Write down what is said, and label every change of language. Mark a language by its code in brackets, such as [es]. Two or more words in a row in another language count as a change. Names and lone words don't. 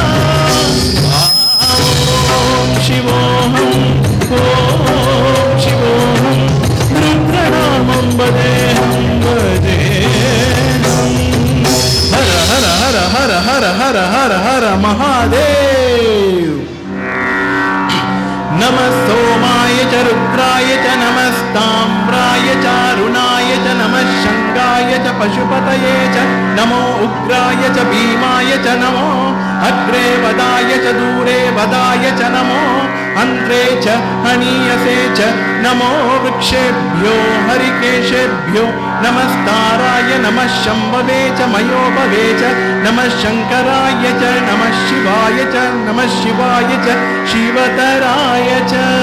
[sa] शिवोऽहं ॐ शिवोऽहं रुद्रनामं वदेऽहं वदेऽहं। हर हर हर हर हर हर हर हर महादेव। नमः सोमाय च रुद्राय च नमस्ताम्राय च अरुणाय च नमः शङ्काय च पशुपतये च नमो उग्राय च भीमाय च नमो अग्रे वदाय च दूरे वदाय च नमो अन्त्रे च हनीयसे च नमो वृक्षेभ्यो हरिकेशेभ्यो नमस्ताराय नमः शम्भवे च मयोभवे च नमः शङ्कराय च नमः शिवाय च नमः शिवाय च शिवतराय च।